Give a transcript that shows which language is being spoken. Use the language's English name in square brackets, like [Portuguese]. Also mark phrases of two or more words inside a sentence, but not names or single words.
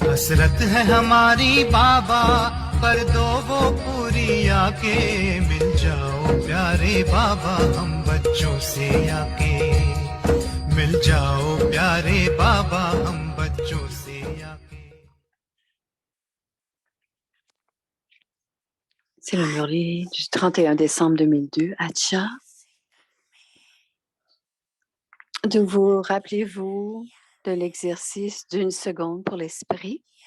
[Hindi] हसरत है हमारी बाबा कर दो वो पूरी आके मिल जाओ प्यारे बाबा हम बच्चों से आके मिल जाओ प्यारे बाबा हम बच्चों से आके। [French] C'est le murli du 31 décembre 2002 à Tcha. Donc, vous rappelez-vous de l'exercice d'une seconde pour l'esprit.